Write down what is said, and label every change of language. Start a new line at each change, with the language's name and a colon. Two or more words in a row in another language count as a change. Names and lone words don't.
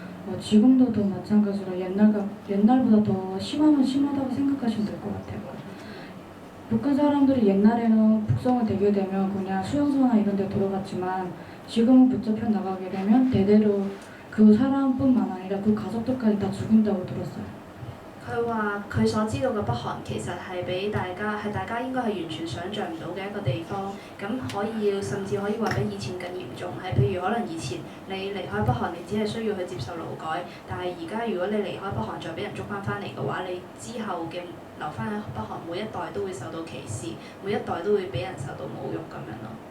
Korean: 지금도 더 마찬가지로 옛날보다 더 심하면 심하다고 생각하시면 될 것 같아요. 북한 사람들이 옛날에는 북성을 되게 되면 그냥 수용소나 이런 데 들어갔지만 지금은 붙잡혀 나가게 되면 대대로 그 사람뿐만 아니라 그 가족들까지 다 죽인다고 들었어요.
Cantonese: 佢話佢所知道嘅北韓其實係俾大家應該係完全想像唔到嘅一個地方，咁甚至可以話比以前更嚴重。係譬如可能以前你離開北韓，你只係需要去接受勞改，但係而家如果你離開北韓再俾人捉翻嚟嘅話，你之後嘅留翻喺北韓每一代都會受到歧視，每一代都會俾人受到侮辱咁樣咯。